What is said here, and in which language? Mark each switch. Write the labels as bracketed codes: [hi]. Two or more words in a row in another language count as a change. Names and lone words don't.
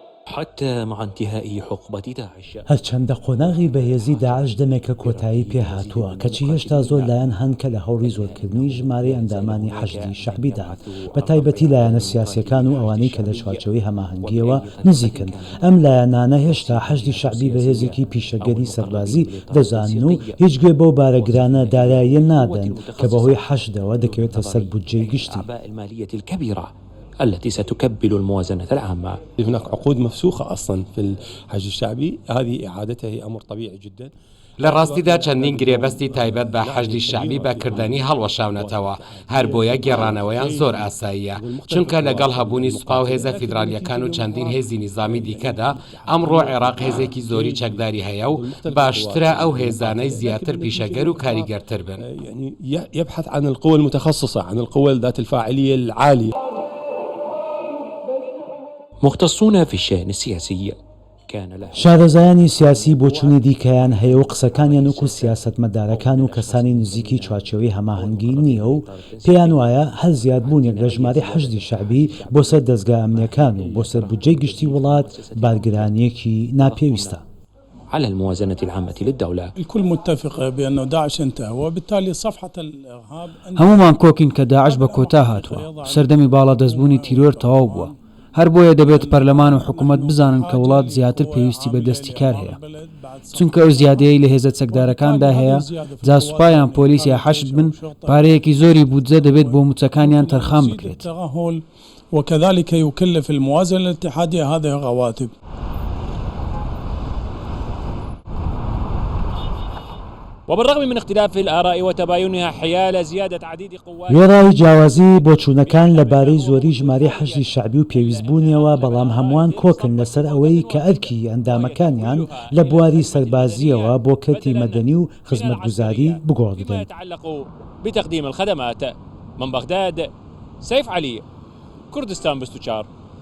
[ar] حتى مع انتهاء حقبة داعش. [ckb] هەرچەندە قۆناغی بەهێزی داعش دەمێکە کۆتایی پێهاتووە کەچی هێشتا زۆر لایەن هەن کە لە هەوڵی زۆرکردنی ژمارەی ئەندامانی حەشدی شەعبیدا بە تایبەتی لایەنە سیاسیەکان و ئەوانەی کە لە چوارچەوەی هەماهەنگیەوە نزیکن. ئەم لایەنانە هێشتا حەشدی شەعبی بەهێزێکی پیشەگەری سەربازی دەزانن و هیچ گوێ بەو بارەگرانە داراییە نادەن کە بەهۆی حەشدەوە دەکەوێتە سەر بودجەی گشتی. [ar] التي ستكبل الموازنة العامة. هناك عقود مفسوخة أصلا في الحشد الشعبي، هذه إعادتها هي أمر طبيعي جدا. [ckb] لە ڕاستیدا چەندین گرێبەستی تایبەت بە حەشدی شەعبی بەکردنی هەڵوەشاونەتەوە هەر بۆیە گێڕانەوەیان زۆر ئاساییە چونکە لەگەڵ هەبوونی سوپا و هێزە فیدرالیەکان و چەندین هێزی نیزامی دیکەدا ئەمڕۆ عێراق هێزێکی زۆری چەکداری هەیە و باشترە ئەو هێزانەی زیاتر پیشەگەر و کاریگەرتر بن. [ar] يعني يبحث عن القوى المتخصصة، عن القوى ذات الفاعلية العالية. مختصون في الشأن السياسي [ckb] شارەزایانی سیاسی بۆچوونی دیکەیان هەیە و قسەکانیان وەکو سیاسەتمەدارەکان و کەسانی نزیکی چوارچەوەی هەماهەنگی نییە و پێیان وایە هەر زیادبوونێک لە ژمارەی حەشدی شەعبی بۆ سەر دەستگا ئەمنیەکان و بۆ سەر بودجەی گشتی وڵات بارگرانیەکی ناپێویستە. [ar] على الموازنة العامة للدولة. الكل متفق بأن داعش انتهى وبالتالي صفحة الإرهاب [ckb] هەمومان کۆکین کە داعش بە کۆتا هاتووە، سەردەمی باڵادەستبوونی تیرۆر تەواو بووە. هەر بۆیە دەبێت پەرلەمان و حکوومەت بزانن کە وڵات زیاتر پێویستی بە دەستی کار هەیە، چونکە ئەو زیادەیەی لە هێزە چەکدارەکاندا هەیە، جا سوپایان پۆلیس یا حەشد بن پارەیەکی زۆری بودجە دەبێت بۆ موچەکانیان تەرخان بکرێت. [ar] وكذلك يكلف الموازنة الاتحادية هذه الرواتب. وبالرغم من اختلاف الآراء وتباينها حيال زيادة عديد قوات [ckb] وێڕای جیاوازی بۆچوونەکان لەبارەی زۆری ژمارەی حەشدی شەعبی و پێویستبوونیەوە بەڵام هەمووان کۆکن لەسەر ئەوەی کە ئەرکی ئەندامەکانیان لە بواری سەربازیەوە بۆ کەرتی مەدەنی و خزمەتگوزاری بگۆڕدرێن. [ar] يتعلق بتقديم الخدمات. من بغداد، سيف علي، كردستان 24.